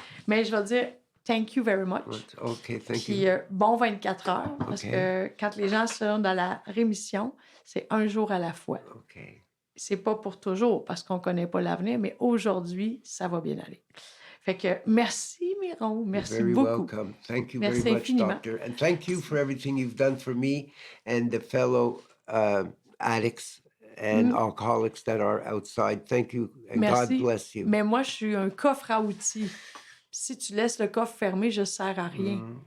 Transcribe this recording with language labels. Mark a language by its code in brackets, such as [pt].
[fr] Mais je vais dire [en] thank you very much. OK, thank you. [fr] Puis bon 24 heures, parce que quand les gens sont dans la rémission, c'est un jour à la fois. OK. C'est pas pour toujours, parce qu'on connaît pas l'avenir, mais aujourd'hui, ça va bien aller. Fait que merci, Miron. Merci beaucoup. [en] You're very welcome. Thank you very much, [fr] infiniment. [en] Doctor. And thank you for everything you've done for me and the fellow addicts and alcoholics that are outside. Thank you, and [fr] merci. [en] God bless you. [fr] Mais moi, je suis un coffre à outils. Si tu laisses le coffre fermé, je ne sers à rien.